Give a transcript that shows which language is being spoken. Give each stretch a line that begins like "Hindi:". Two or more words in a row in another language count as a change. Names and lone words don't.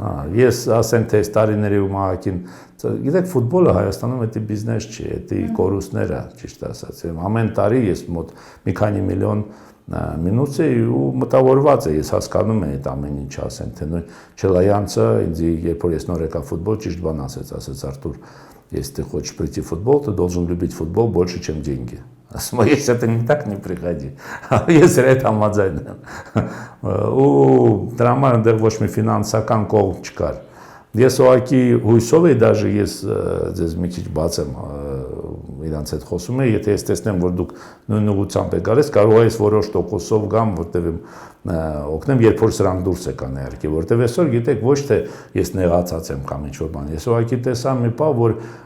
Armenian: Հա, ես ասենք թե այս տարիների ու մահակին, գիտեք, ֆուտբոլը Հայաստանում դա բիզնես չի, դա կորուստներ է, ճիշտ ասած։ Ամեն տարի ես մոտ մի քանի միլիոն մինուս է ու մտավորված է, ես հասկանում եմ այդ ամեն ինչ, ասենք թե նույն Չելայանցը ինձ երբ որ ես նոր եկա ֆուտբոլ, ճիշտ բան ասեց Արտուր,
Russian: если ты хочешь прийти в футбол, ты должен любить футбол больше, чем деньги.
Armenian: Ասում եմ, ես
Russian: это не так не приходи.
Armenian: Ես այդ համաձայն եմ։ Ու դրա համար այնտեղ ոչ մի ֆինանսական կողմ չկար։ Ես ուղղակի հույսով էի, դաժե ես ձեզ մի քիչ բաց եմ իրանց հետ խոսում եմ, եթե ես տեսնեմ, որ դուք նույն ուղղությամբ եք գալիս, կարող է ես որոշ տոկոսով գամ, որտեղ օգնեմ, երբ որ սրանք դուրս եկան իհարկե, որտեղ այսօր գիտեք, ոչ թե ես նեղացած եմ կամ ինչ-որ բան, ես ուղղակի տեսա մի բան, որ